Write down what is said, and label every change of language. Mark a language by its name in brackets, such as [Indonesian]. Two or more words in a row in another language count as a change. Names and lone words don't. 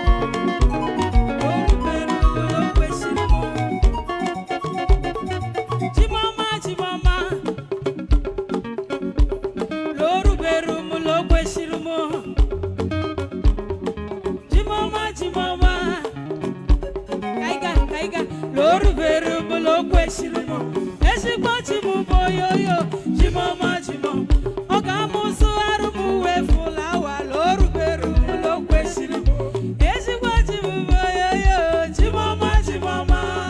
[Igbo] O rubere m ụlọ kwesịrị m. Chimama, Chimama. O rubere m ụlọ kwesịrị m. Chimama, Chimama. Ka anyị gaa, ka anyị gaa. [English] Lord, very well, [Igbo] oh, kwesịrị m. Ezigbo chi m bụ oyoyo, chi m ọma, chi m ọma. Ọ ga-amụsụ arụ m wee fụlawa, [English] Lord, very well, [Igbo] oh, kwesịrị m. Ezigbo chi m bụ oyoyo, chi m ọma, chi m ọma.